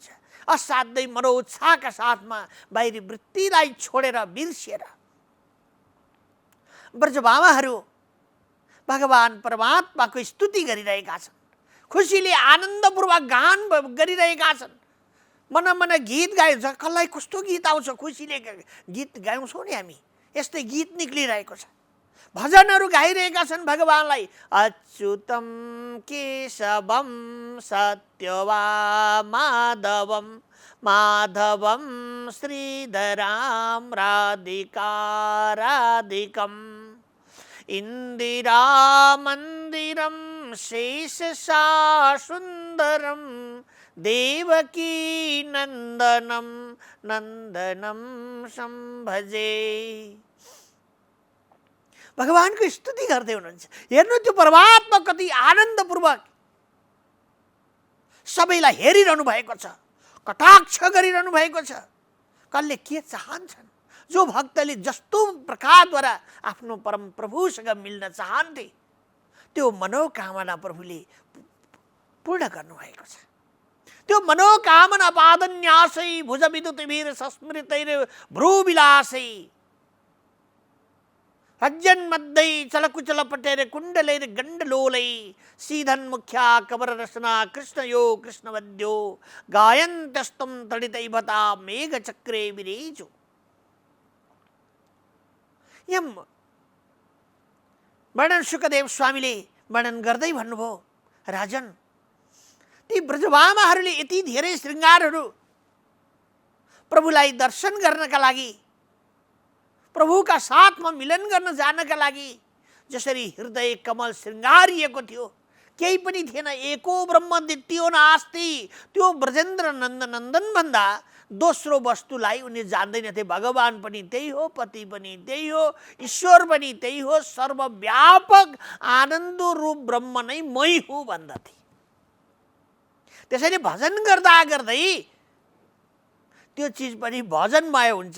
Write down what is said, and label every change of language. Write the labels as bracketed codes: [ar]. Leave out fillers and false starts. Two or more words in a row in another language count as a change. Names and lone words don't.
[ne] असाध्यै मनोउत्साहका साथमा बाहिरी वृत्तिलाई छोडेर बिर्सिएर ब्रजबामाहरू भगवान परमात्माको स्तुति गरिरहेका छन्। खुसीले आनन्दपूर्वक गान गरिरहेका छन्। मन मन गीत गाए, कसलाई कस्तो गीत आउँछ, खुसीले गीत गाउँछौँ नि हामी, यस्तै गीत निक्लिरहेको छ। भजनहरू गाइरहेका छन् भगवानलाई। [sa] अच्युतम केशवम सत्यवा माधवम माधवम श्रीधराम राधिका राधिकम इंदिरा मंदिरम शेषशा सुंदरम देवकी नंदनम नंदनम संभजे। [ne] भगवानको स्तुति गर्दै हुनुहुन्छ। हेर्नु त्यो परमात्मा कति आनन्दपूर्वक सबैलाई हेरिरहनु भएको छ, कटाक्ष गरिरहनु भएको छ। कसले के चाहन्छन्? जो भक्तले जस्तो प्रकारद्वारा आफ्नो परम प्रभुसँग मिल्न चाहन्थे त्यो मनोकामना प्रभुले पूर्ण गर्नुभएको छ। [sa] त्यो मनोकामना पादन्यासै भुजविद्युतिभिर संस्मृतैर भ्रूविलासै रज्जन्मध्ये चलकुचलपटेर कुण्डलैर गण्डलोलै सीधन्मुख्या कवररसना कृष्णयो कृष्णवद्यो गायन्तस्तं तडितैभता मेघचक्रे विरेजो। [ne] यम वर्णन शुकदेव स्वामीले वर्णन गर्दै भन्नुभयो, राजन ती ब्रजभामाहरूले यति धेरै श्रृङ्गारहरू प्रभुलाई दर्शन गर्नका लागि, प्रभुका साथमा मिलन गर्न जानका लागि जसरी हृदय कमल श्रृङ्गारिएको थियो, केही पनि थिएन। [sa] एको ब्रह्म द्वितीयो नास्ति। [ne] त्यो ब्रजेन्द्र नन्दन भन्दा दोस्रो वस्तुलाई उनी जान्दैनथे। भगवान पनि त्यही हो, पति पनि त्यही हो, ईश्वर पनि त्यही हो, सर्वव्यापक आनन्द रूप ब्रह्म नै मै हुँ भन्दथे। त्यसैले भजन गर्दा गर्दै त्यो चिज पनि भजनमय हुन्छ।